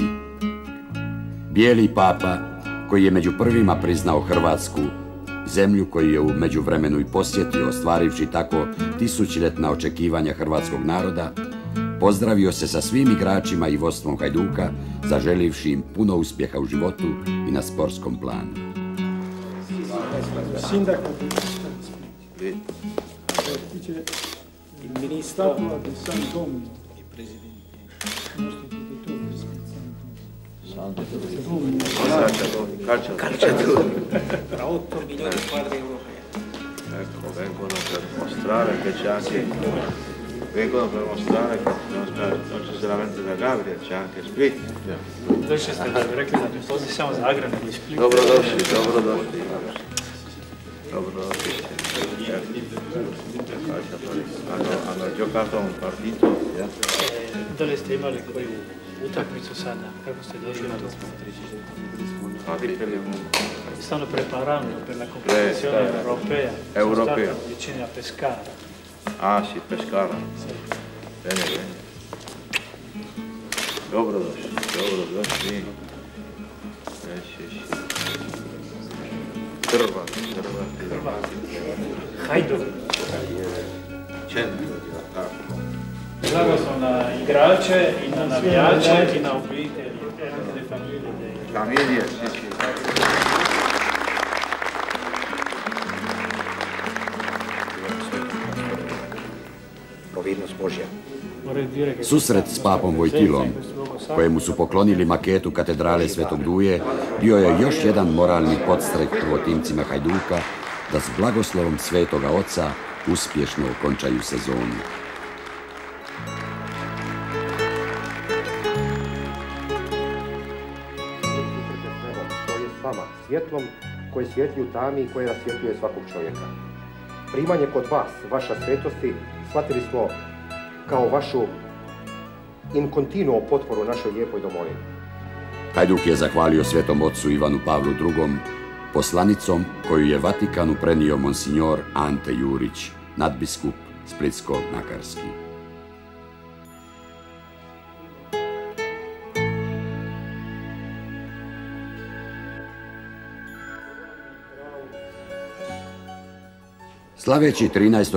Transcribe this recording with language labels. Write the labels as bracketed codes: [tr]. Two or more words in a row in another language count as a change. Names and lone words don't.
[hr] Bijeli papa koji je među prvima priznao Hrvatsku, zemlju koju je u međuvremenu i posjetio, ostvarivši tako tisućljetna očekivanja hrvatskog naroda, pozdravio se sa svim igračima i vodstvom Hajduka, zaželivši im puno uspjeha u životu i na sportskom planu. [it] Il ministro di San Domino, il presidente, il nostro protettore calciatori tra 8 milioni di squadre europee. Ecco, vengono per mostrare che c'è anche non c'è solamente da Gavria, c'è anche Split. [hr] Došli ste da bi rekli da ne postoji samo Zagreb nego i Split. Dobrodošli. [it] Hanno giocato un partito. [hr] Dole ste imali koju utakmicu sada? Kako ste došli na to? [it] Stanno preparando per la competizione europea. Europea. Vicino a Pescara. Ah sì, Pescara. Sì. Bene. Dobrodošli. Sì. [hr] Hrvati. Hajduk. [it] Centro di attacco. [hr] Blagoslov na igrače i na navijače i na obitelji, [it] e anche le famiglie. Famiglie, sì. [hr] Providnost Božja. Susret s papom Vojtilom, kojemu su poklonili maketu katedrale Svetog Duje, bio je još jedan moralni podstrek prvotimcima Hajduka da s blagoslovom Svetoga Oca uspješno okončaju sezonu. To je s vama, svjetlom koje svijetli u tami i koje rasvjetljuje svakog čovjeka. Primanje kod vas, vaša svetosti, shvatili smo kao vašu [it] in continuo [hr] potporu našoj lijepoj domovini. Hajduk je zahvalio Svetom Ocu Ivanu Pavlu II. Poslanicom koju je Vatikanu prenio monsignor Ante Jurić, nadbiskup Splitsko-Nakarski. Slaveći 13.